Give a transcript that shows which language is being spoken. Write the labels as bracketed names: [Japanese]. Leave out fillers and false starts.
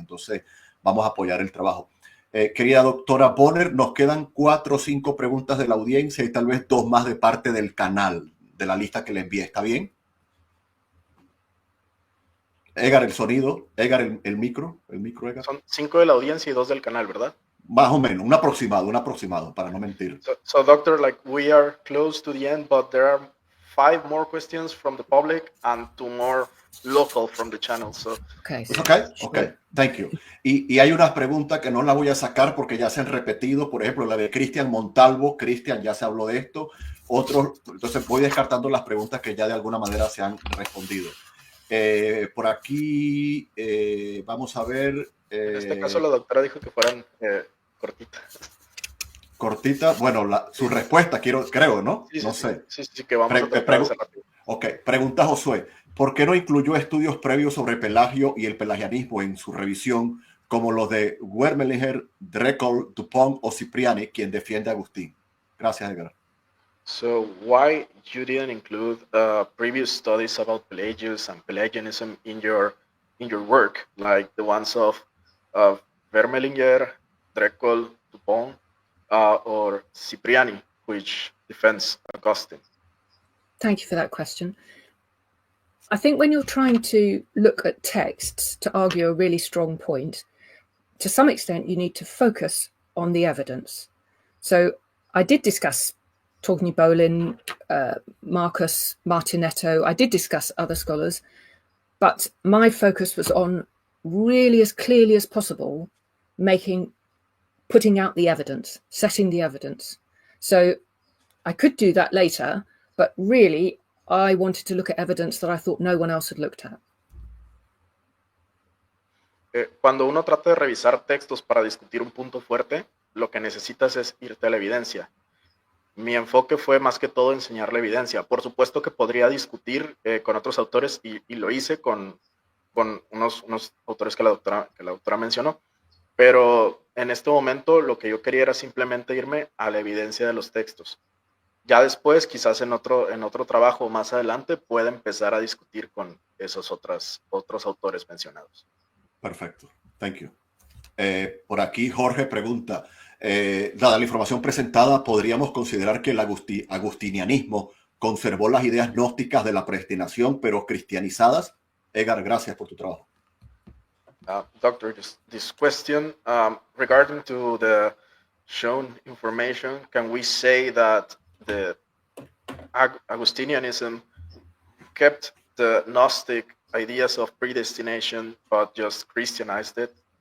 [Spanish] Entonces, vamos a apoyar el trabajo. Querida doctora Bonner, nos quedan 4 o 5 preguntas de la audiencia y tal vez 2 más de parte del canal, de la lista que le envié. ¿Está bien? Edgar, el sonido. Edgar, el micro. Edgar. Son 5 de la audiencia y 2 del canal, ¿verdad? Más o menos, un aproximado, para no mentir. [English] So doctor, like we are close to the end, but there are 5 more questions from the public and 2 more local from the channel. So Okay. Okay. Thank you. [Spanish] Y hay unas preguntas que no las voy a sacar porque ya se han repetido. Por ejemplo, la de Cristian Montalvo. Cristian, ya se habló de esto. Otros, entonces voy descartando las preguntas que ya de alguna manera se han respondido. Por aquí, vamos a ver. En este caso, la doctora dijo que fueran cortitas. Cortita, bueno, su respuesta, creo, ¿no? Sí, no sé. Sí, que vamos a tratar de hacer rápido. Ok, pregunta Josué. ¿Por qué no incluyó estudios previos sobre Pelagio y el pelagianismo en su revisión, como los de Wermelinger, Dreckel, Dupont o Cipriani, quien defiende a Agustín? Gracias, Edgar. [English] So why you didn't include previous studies about Pelagius and Pelagianism in your work, like the ones of Wermelinger, Dreckel, Dupont, or Cipriani, which defends Augustine? Thank you for that question. I think when you're trying to look at texts to argue a really strong point, to some extent, you need to focus on the evidence. So I did discuss Torgny Bolin, Marcus Martinetto. I did discuss other scholars, but my focus was on really as clearly as possible, putting out the evidence, setting the evidence. So I could do that later, but really I wanted to look at evidence that I thought no one else had looked at. [Spanish] Cuando uno trata de revisar textos para discutir un punto fuerte, lo que necesitas es irte a la evidencia. Mi enfoque fue más que todo enseñar la evidencia. Por supuesto que podría discutir con otros autores y lo hice con unos autores que la doctora mencionó, pero en este momento lo que yo quería era simplemente irme a la evidencia de los textos. Ya después, quizás en otro trabajo más adelante, pueda empezar a discutir con esos otros autores mencionados. Perfecto, [English] thank you. [Spanish] Por aquí Jorge pregunta, dada la información presentada, ¿podríamos considerar que el agustinianismo conservó las ideas gnósticas de la predestinación, pero cristianizadas? Edgar, gracias por tu trabajo. [English] Doctor, this question regarding to the shown information, can we say that the Augustinianism kept the Gnostic ideas of predestination, but just Christianized it?